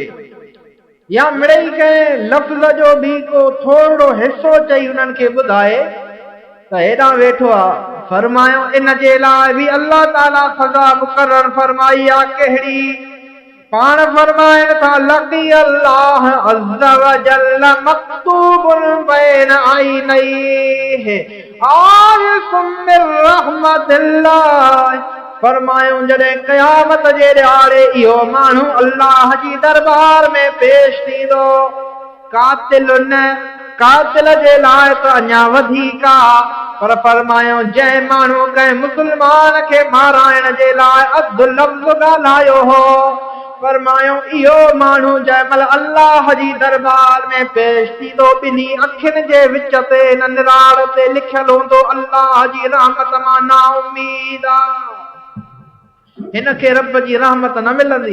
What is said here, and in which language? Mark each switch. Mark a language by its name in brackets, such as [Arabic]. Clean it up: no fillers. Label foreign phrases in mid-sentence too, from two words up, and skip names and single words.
[Sindhi] या मिड़ई कंहिं लफ़्ज़ जो बि को थोरो हिसो चई उन्हनि खे ॿुधाए त हेॾां वेठो आहे, फरमायो इन जे लाइ बि अल्लाह ताला सज़ा मुक़रर फरमाई आहे। कहिड़ी? पाण फरमाइनि था [Arabic] لقي الله عز وجل مكتوب بين عينيه آيس من رحمة الله, [Sindhi] फरमायो जॾहिं क़यामत जे ॾियारे इहो माण्हू अल्लाह जी दरबार में पेश थींदो, कातिल न, कातिल जे लाइ त अञा वधीक आहे, पर फरमायो जंहिं माण्हू कंहिं मुस्लमान खे माराइण जे लाइ अधु लफ़्ज़ ॻाल्हायो हो, फरमायो इहो माण्हू जंहिं महिल अल्लाह जी दरबार में पेश थींदो, ॿिन्ही अखियुनि जे विच ते हिन निराड़ ते लिखियल हूंदो अल्लाह जी रहमत मां ना उम्मीद आहे, हिन खे रब जी रहमत न मिलंदी।